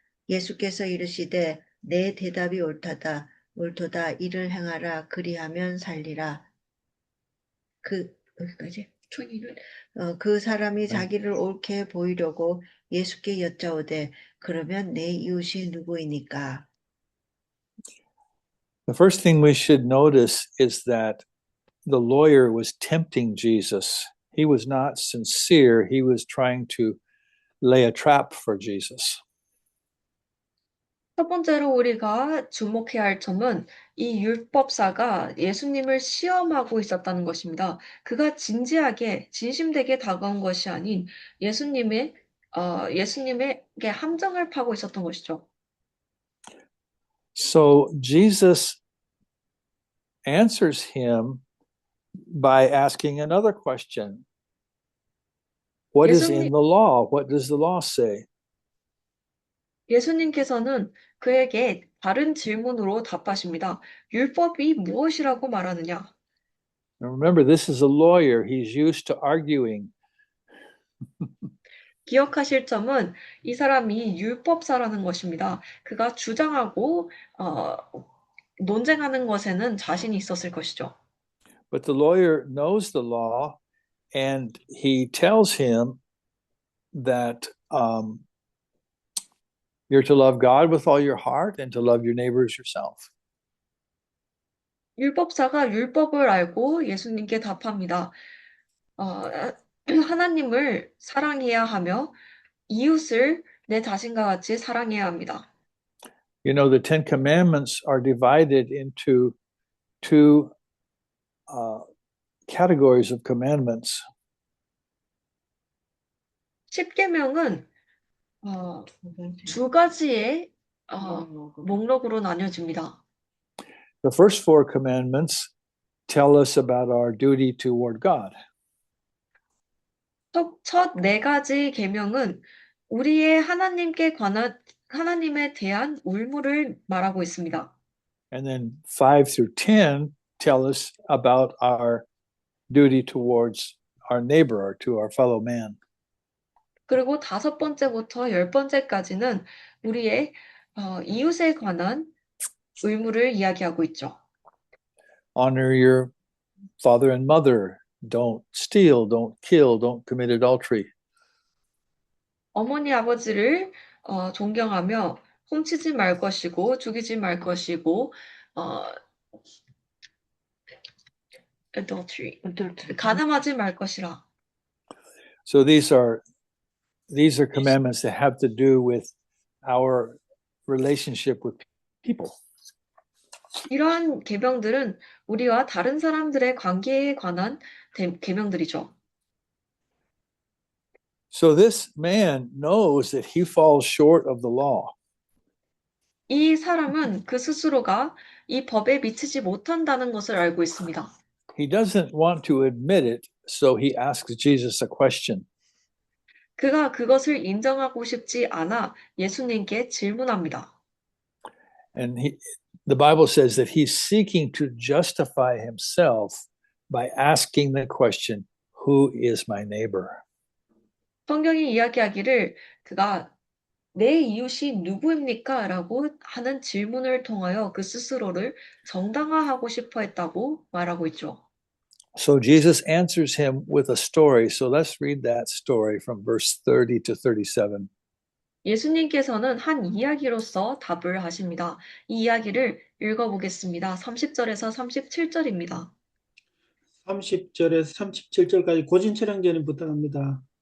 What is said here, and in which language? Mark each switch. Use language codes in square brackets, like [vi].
[ko] 예수께서 이르시되 내 대답이 옳도다 이를 행하라 그리하면 살리라. 여기까지. 그 사람이 자기를 옳게 보이려고 예수께 여짜오되 그러면 내 이웃이 누구이니까? [en] The first thing we should notice is that the lawyer was tempting Jesus. He was not sincere. He was trying to lay a trap for Jesus. [ko] 첫 번째로 우리가 주목해야 할 점은 이 율법사가 예수님을 시험하고 있었다는 것입니다. 그가 진심되게 다가온 것이 아닌 예수님에게 함정을 파고 있었던 것이죠. [en] So Jesus answers him by asking another question. What is in the law? What does the law say? [ko] 예수님께서는 그에게 다른 질문으로 답하십니다. 율법이 무엇이라고 말하느냐? [en] And remember, this is a lawyer. He's used to arguing. [ko] 기억하실 점은 이 사람이 율법사라는 것입니다. 그가 주장하고 논쟁하는 것에는 자신이 있었을 것이죠. [en] But the lawyer knows the law, and he tells him that you're to love God with all your heart and to love your neighbor as yourself. [ko] 율법사가 율법을 알고 예수님께 답합니다. 하나님을 사랑해야 하며 이웃을 내 자신과 같이 사랑해야 합니다. [en] You know, the Ten Commandments are divided into two categories of commandments. [ko] 10계명은 두 가지의 목록으로 나뉘어집니다. [en] The first four commandments tell us about our duty toward God. [ko] 첫 네 가지 계명은 우리의 하나님에 대한 의무를 말하고 있습니다. [en] And then 5 through 10 tell us about our duty towards our neighbor or to our fellow man. [ko] 그리고 5번째부터 10번째까지는 우리의 이웃에 관한 의무를 이야기하고 있죠. [en] Honor your father and mother. Don't steal, don't kill, don't commit adultery. [ko] 어머니 아버지를 존경하며 훔치지 말 것이고 죽이지 말 것이고 adultery 가늠하지 말 것이라. [en] So these are commandments that have to do with our relationship with people. [ko] 이러한 계명들은 우리와 다른 사람들의 관계에 관한 계명들이죠. [en] So this man knows that he falls short of the law. [ko] 이 사람은 그 스스로가 이 법에 미치지 못한다는 것을 알고 있습니다. [en] He doesn't want to admit it, so he asks Jesus a question. [ko] 그가 그것을 인정하고 싶지 않아 예수님께 질문합니다. [en] And the Bible says that he's seeking to justify himself by asking the question, who is my neighbor? [ko] 성경이 이야기하기를 그가 내 이웃이 누구입니까? 라고 하는 질문을 통하여 그 스스로를 정당화하고 싶어 했다고 말하고 있죠. [en] So Jesus answers him with a story. So let's read that story from verse 30 to 37. [ko] 예수님께서는 한 이야기로서 답을 하십니다. 이 이야기를 읽어보겠습니다. 30절에서 37절입니다. 30절에서 37절까지 고진철양제님 부탁합니다.